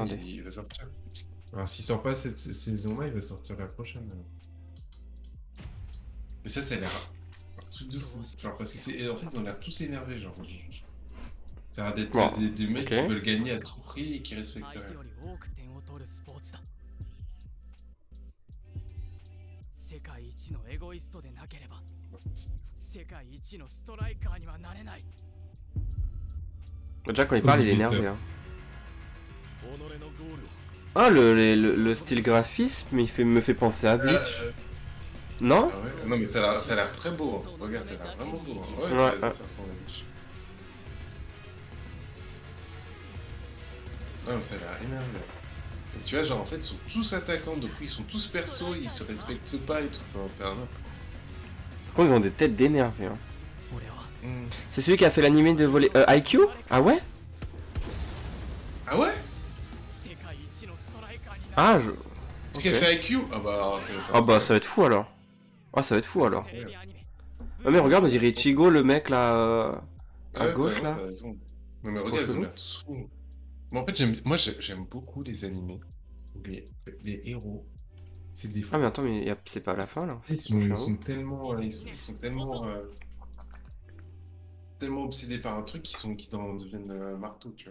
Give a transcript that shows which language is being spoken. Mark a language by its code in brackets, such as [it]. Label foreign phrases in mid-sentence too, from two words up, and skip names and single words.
[fr] Attendez. il va sortir. Alors, s'il sort pas cette saison-là, il va sortir la prochaine. Mais ça a l'air un truc de fou. Genre, parce que en fait, ils ont l'air tous énervés, genre. Ça a l'air d'être Bon, des mecs ok. qui veulent gagner à tout prix et qui respectent rien. [ja] 世界一のエゴイストでなければ世界一のストライカーにはなれない [fr] Déjà, quand il parle, il est énervé. Hein. Ah, le style graphisme, me fait penser à Bleach. Non? Ah ouais? Non, mais ça a l'air très beau. Hein. Regarde, ça a l'air vraiment beau. Hein. Ouais, Ouais, ça ressemble à Bleach. Non, mais ça a l'air énervé. Et tu vois, genre, en fait, ils sont tous attaquants, donc ils sont tous persos, ils se respectent pas et tout. Enfin, c'est un peu. Par contre, ils ont des têtes d'énervés. Hein. [ja] 俺は [fr] C'est celui qui a fait l'animé de voler. IQ? Ah ouais? Ah ouais? [ja] 世界一のストライカーになる [fr] Ah, je. Qui a Ok. fait IQ? Ah bah, ça va être Ah bah, ça va être fou alors. Ah, ça va être fou alors. [ja] テレビアニメ [fr] Ah, mais regarde, on dirait Ichigo, le mec là. À Ouais, gauche t'as là. raison. Non, mais C'est trop regarde, ils ont chelou. l'air tous fous. Mais en fait, j'aime beaucoup les animés où les héros, c'est des fous. Ah, mais attends, mais c'est pas à la fin là. Ils Je suis en haut. sont tellement, ils sont tellement, tellement obsédés par un truc qu'ils en deviennent marteau, tu vois.